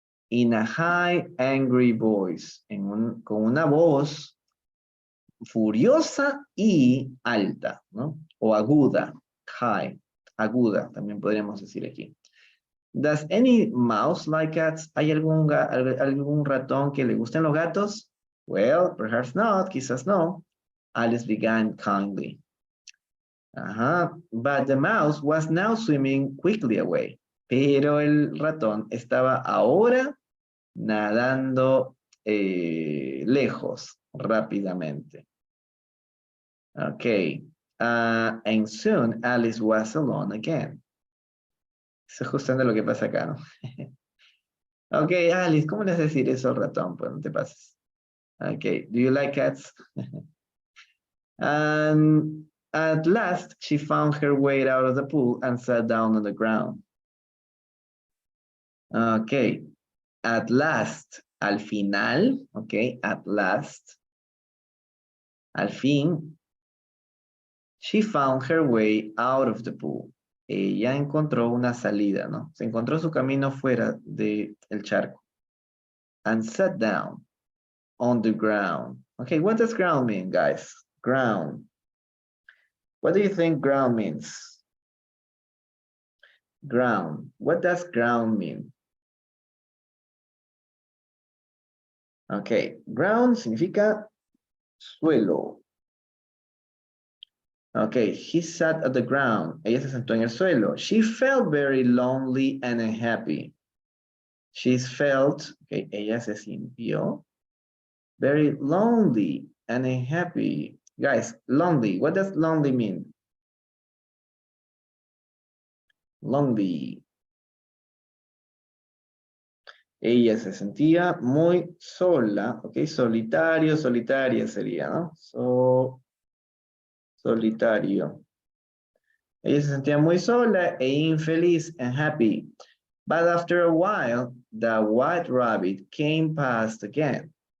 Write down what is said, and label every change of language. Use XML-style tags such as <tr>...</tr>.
<en>In a high, angry voice.</en> <es>Con una voz furiosa y alta, ¿no? O aguda. High. Aguda, también podríamos decir aquí.</es> <en>Does any mouse like cats?</en> <es>¿Hay algún ratón que le gusten los gatos?</es> <en>Well, perhaps not,</en> <es>quizás no.</es> <en>Alice began kindly. But the mouse was now swimming quickly away.</en> <es>Pero el ratón estaba ahora nadando lejos, rápidamente.</es> <en>Okay. And soon Alice was alone again.</en> <es>Eso es justamente lo que pasa acá, ¿no? Ok, Alice, ¿cómo le vas a decir eso al ratón? Pues no te pases.</es> <en>Ok, do you like cats? And at last, she found her way out of the pool and sat down on the ground. Ok, at last,</en> <es>al final,</es> <en>ok, at last,</en> <es>al fin,</es> <en>she found her way out of the pool.</en> <es>Ella encontró una salida, ¿no? Se encontró su camino fuera del charco.</es> <en>And sat down on the ground. Okay, what does ground mean, guys? Ground. What do you think ground means? Ground. What does ground mean?</en> <es>Okay, ground significa suelo.</es> <en>Okay, he sat at the ground.</en> <es>Ella se sentó en el suelo.</es> <en>She felt very lonely and unhappy. She felt, okay,</en> <es>ella se sintió</es> <en>very lonely and unhappy. Guys, lonely. What does lonely mean? Lonely.</en> <es>Ella se sentía muy sola, ok, solitario, solitaria sería, ¿no? solitario. Ella se sentía muy sola e infeliz</es> <en>and happy. But after a while, the white rabbit came past again.</en>